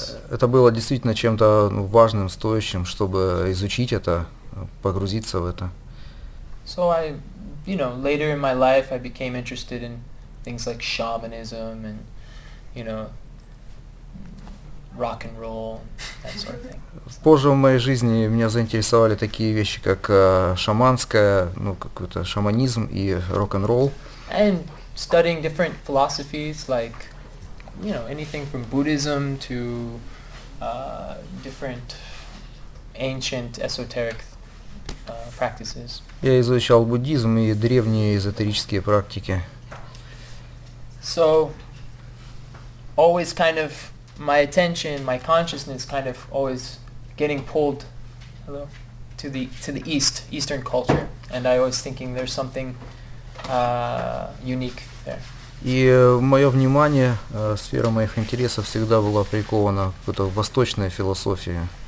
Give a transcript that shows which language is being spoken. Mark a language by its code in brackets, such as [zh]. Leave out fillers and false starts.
[ru] Это было действительно чем-то важным, стоящим, чтобы изучить это, погрузиться в это. [en] So later in my life I became interested in things like shamanism and rock and roll, that sort of thing. [ru] Позже в моей жизни меня заинтересовали такие вещи, как шаманское, какой-то шаманизм и рок-н-ролл. [en] And studying different philosophies like anything from Buddhism to different ancient esoteric practices. [ru] Я изучал буддизм и древние эзотерические практики. [en] So always kind of my attention, my consciousness kind of always getting pulled to the eastern culture, and I was thinking there's something unique there. [ru] И мое внимание, сфера моих интересов всегда была прикована к какой-то восточной философии.